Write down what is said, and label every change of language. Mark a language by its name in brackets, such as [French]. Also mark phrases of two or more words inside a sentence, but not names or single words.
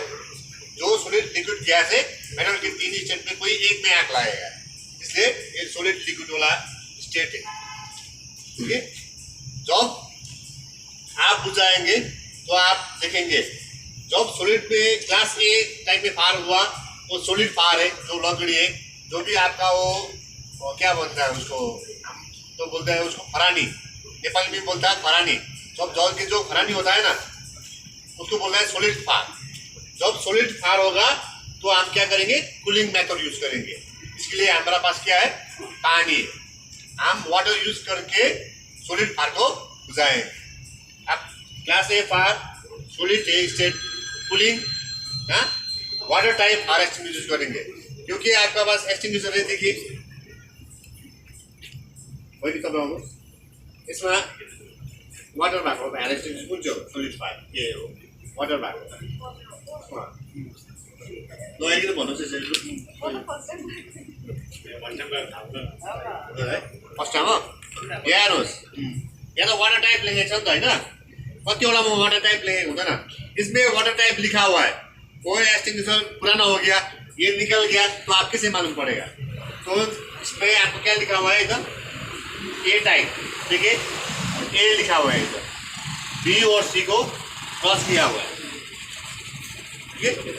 [Hindi] जो [English] solid liquid gas [Hindi] है, मैटर के 3 स्टेट में कोई एक में आग लगाएगा, इसलिए ये [English] solid liquid [Hindi] वाला स्टेट है, ठीक है। जब आप बुझाएंगे तो आप देखेंगे, जब सॉलिड में [English] class A type [Hindi] में फायर हुआ, वो [English] solid fire [Hindi] है, जो लकड़ी है, जो भी आपका वो क्या बोलता है उसको, हम तो बोलते हैं उसको खरानी, नेपाली में बोलता है खरानी। जब जल के जो खरानी होता है ना, उसको बोलता है [English] solid fire. [Hindi] जब [English] solid fire [Hindi] होगा तो हम क्या करेंगे, [English] cooling method use [Hindi] करेंगे। इसके लिए हमारा पास क्या है, पानी, हम [English] water use [Hindi] करके [English] solid fire [Hindi] को बुझाएंगे। अब [English] class A fire, solid state, cooling, water type fire extinguisher use [Hindi] करेंगे, क्योंकि आपका पास एक्सटिंग्विशर है, देखिए वही दिखा रहा हूँ, [Nepali] इसमें वाटर भएको हो, [English] fire extinguisher [Nepali] कुन चाहिँ हो, [English] solid fire, [Nepali] ये हो वाटर भएको लगेर भन्नुहोस् यसरी [English] first time [Nepali] हो, यहाँ हेर्नुहोस्, यहाँ तो [English] water type [Nepali] लेखेको छ नि त होइन, कतिवटामा [English] water type [Nepali] लेखेको हुँदैन, [Hindi] इसमें [English] water type [Hindi] लिखा हुआ है। कोई एक्सटिंग्विशर पुराना हो गया, ये निकल गया, तो आप कैसे मालूम पड़ेगा। तो इसमें आपको क्या लिखा हुआ है इधर, [English] A type, [Hindi] देखिए ए लिखा हुआ है इधर, बी और सी को क्रॉस किया हुआ है, ठीक है।